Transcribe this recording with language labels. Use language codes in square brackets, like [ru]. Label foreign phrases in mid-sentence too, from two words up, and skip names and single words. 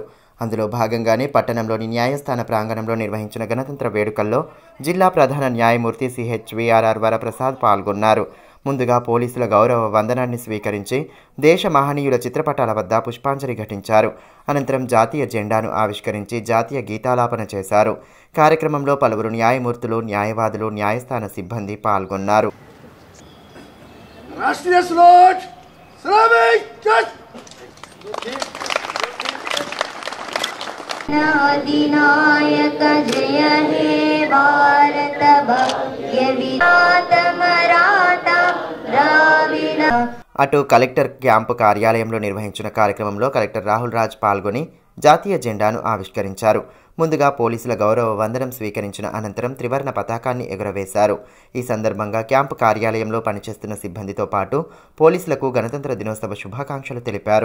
[te] అందులో భాగంగానే పట్టణంలోని న్యాయస్థాన ప్రాంగణంలో నిర్వహించిన గణతంత్ర వేడుకల్లో జిల్లా ప్రధాన న్యాయమూర్తి CHVRR వరప్రసాద్ పాల్గొన్నారు. ముందుగా పోలీసుల గౌరవ వందనాన్ని స్వీకరించి దేశ మహనీయుల చిత్రపటాల వద్ద పుష్పాంజలి ఘటించారు. అనంతరం జాతీయ జెండాను ఆవిష్కరించి జాతీయ గీతాలాపన చేశారు. కార్యక్రమంలో పలువురు న్యాయమూర్తులు, న్యాయవాదులు, న్యాయస్థాన సిబ్బంది పాల్గొన్నారు. [bn] অধিনায়ক জয় হে ভারত ভব্য বিধাত মরাঠা দ্রাবিড়. [te] అటు కలెక్టర్ క్యాంపు కార్యాలయంలో నిర్వహించిన కార్యక్రమంలో కలెక్టర్ రాహుల్ రాజ్ పాల్గొని జాతీయ జెండాను ఆవిష్కరించారు. ముందుగా పోలీసుల గౌరవ వందనం స్వీకరించిన అనంతరం త్రివర్ణ పతాకాన్ని ఎగురవేశారు. ఈ సందర్భంగా క్యాంపు కార్యాలయంలో పనిచేస్తున్న సిబ్బందితో పాటు పోలీసులకు గణతంత్ర దినోత్సవ శుభాకాంక్షలు తెలిపారు.